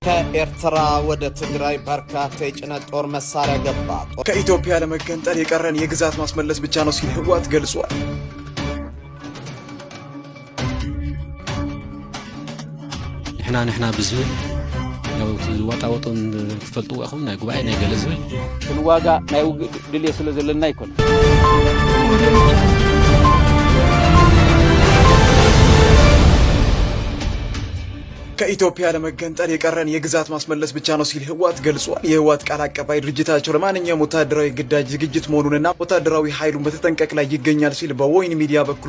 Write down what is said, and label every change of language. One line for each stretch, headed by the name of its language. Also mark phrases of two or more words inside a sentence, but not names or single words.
Amharic: ከኤርትራ ወደ ትግራይ በርካታ የጭነት ጦር መሳሪያ ገባ። ከኢትዮጵያ ለመገንጠል የቀረን የግዛት ማስመለስ ብቻ ነው ሲል ህወሓት ገልጿል።
Tigrinya: ንሕና ብዝብል ያው ዋጣወጡን ትፈልጡ አኹም ናይ ጉባኤ ናይ ገለ ዝብል ክንዋጋ ናይ ድልየ ስለ ዘለና ይኮን
Amharic: ከኢትዮጵያ ለመገንጠል የቀረን የግዛት ማስመለስ ብቻ ነው ሲል ህወሓት ገልጿል። የህወሓት ቃል አቀባይ ድርጅታቸው ለማንኛውም ወታደራዊ ግዳጅ ዝግጅት መሆኑንና ወታደራዊ ኃይሉን በተጠንቀቅ ላይ ይገኛል ሲል በወይን ሚዲያ በኩል